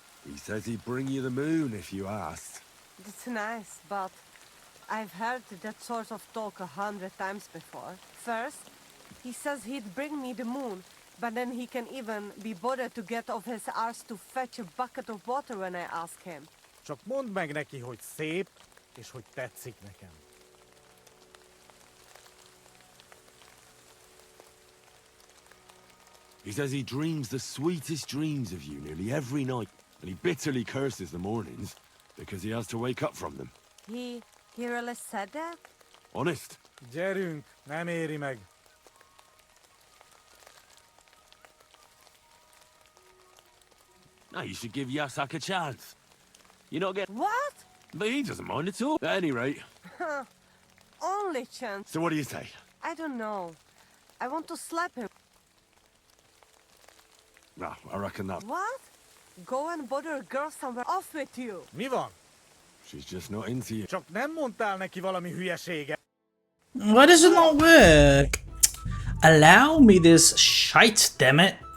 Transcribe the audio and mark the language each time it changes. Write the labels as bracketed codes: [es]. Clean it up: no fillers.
[en] He says he'd bring you the moon if you asked. It's nice, but I've heard that sort of talk 100 times before. First, he says he'd bring me the moon, but then he can even be bothered to get off his arse to fetch a bucket of water when I ask him. [hu] Csak mondd meg neki, hogy szép, és hogy tetszik nekem. [en] He says he dreams the sweetest dreams of you nearly every night, and he bitterly curses the mornings because he has to wake up from them. He really said that? Honest. [hu] Gyerünk, nem éri meg. [en] Now you should give Yasak a chance. You're not getting... What? But he doesn't mind at all. At any rate. Only chance. So what do you say? I don't know. I want to slap him. Well, I reckon that... What? Go and bother a girl somewhere. Off with you. [hu] Mi van? [en] She's just not into you. [hu] Csak nem mondtál neki valami hülyeséget. [en] Why does it not work? Allow me this shite, damn it.